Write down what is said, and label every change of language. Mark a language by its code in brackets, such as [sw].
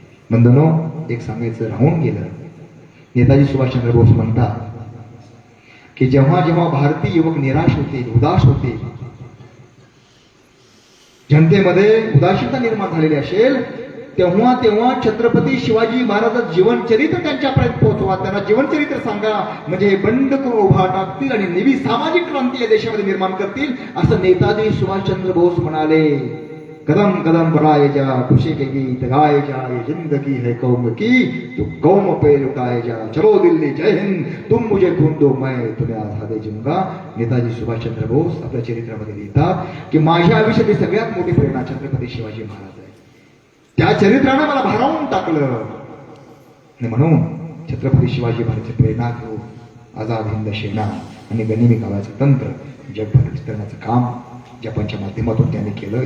[mr] बंधनो, एक सांगायचं राहून गेलं. नेताजी सुभाषचंद्र बोस म्हणतात की जेव्हा जेव्हा भारतीय युवक निराश होते, उदास होते, जनतेमध्ये उदासीनता निर्माण झालेली असेल, तेव्हा तेव्हा छत्रपती शिवाजी महाराजांचं जीवनचरित्र त्यांच्यापर्यंत पोहोचवा. त्यांना जीवनचरित्र सांगा, म्हणजे हे बंड करून उभा टाकतील आणि नवी सामाजिक क्रांती या देशामध्ये निर्माण करतील, असं नेताजी सुभाषचंद्र बोस म्हणाले. [hi] कदम कदम बढ़ाए जा, खुशी के गीत गाए जा, ये जिंदगी है कौम की, तो कौम पे लुटाए जा, चलो दिल्ली जय हिंद, तुम मुझे खून दो मैं तुम्हें आझादी दूंगा. [mr] नेताजी सुभाषचंद्र बोस आपल्या चरित्रामध्ये लिहितात की माझ्या आयुष्यातली सगळ्यात मोठी प्रेरणा छत्रपती शिवाजी महाराज आहे. त्या चरित्रानं मला भारावून टाकलं. आणि म्हणून छत्रपती शिवाजी महाराजांची प्रेरणा घेऊन आझाद हिंद सेना आणि गनिमी काळाचं तंत्र जगभर विस्तरण्याचं काम जपानच्या माध्यमातून त्यांनी केलं.